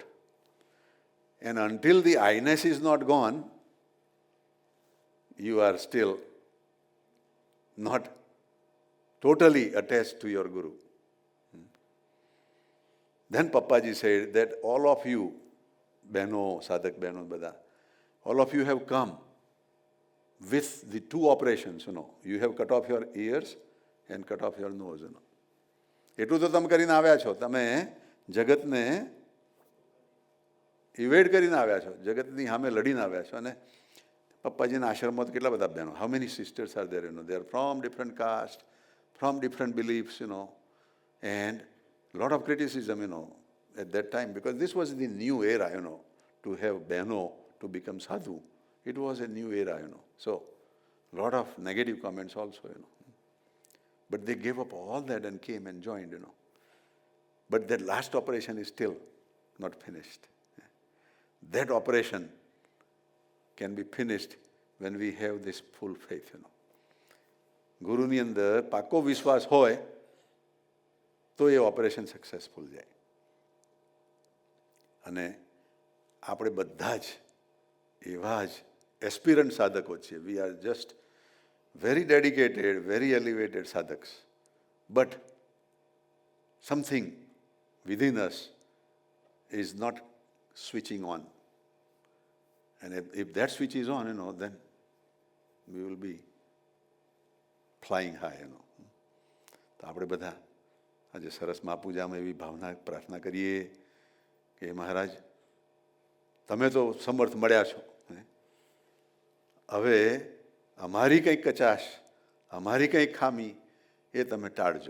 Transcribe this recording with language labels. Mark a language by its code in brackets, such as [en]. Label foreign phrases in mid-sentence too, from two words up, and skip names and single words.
[en] And until the I-ness is not gone, you are still not totally attached to your Guru. Then Papaji said that all of you, Beno, Sadhak Beno, Bada, all of you have come with the 2 operations, You have cut off your ears and cut off your nose, [gu] એટલું તો તમે કરીને આવ્યા છો. તમે જગતને ઇવેડ કરીને આવ્યા છો, જગતની સામે લડીને આવ્યા છો. અને પપ્પાજીના આશ્રમમાં તો કેટલા બધા બહેનો, [en] how many sisters are there, they are from different caste, from different beliefs, and lot of criticism, at that time, because this was the new era, to have behno to become sadhu. It was a new era, So, lot of negative comments also, But they gave up all that and came and joined, But that last operation is still not finished. That operation can be finished when we have this full faith, [gu] ગુરુની અંદર પાકો વિશ્વાસ હોય તો એ ઓપરેશન સક્સેસફુલ જાય. અને આપણે બધા જ એવા જ એસ્પિરન્ટ સાધકો છીએ. [en] We are just very dedicated, very elevated sadhaks. But something within us is not switching on. And if that switch is on, then we will be flying high, [gu] તો આપણે બધા આજે સરસ મહાપૂજામાં એવી ભાવના પ્રાર્થના કરીએ કે મહારાજ તમે તો સમર્થ મળ્યા છો, હવે અમારી કંઈક કચાશ, અમારી કંઈક ખામી એ તમે ટાળજો.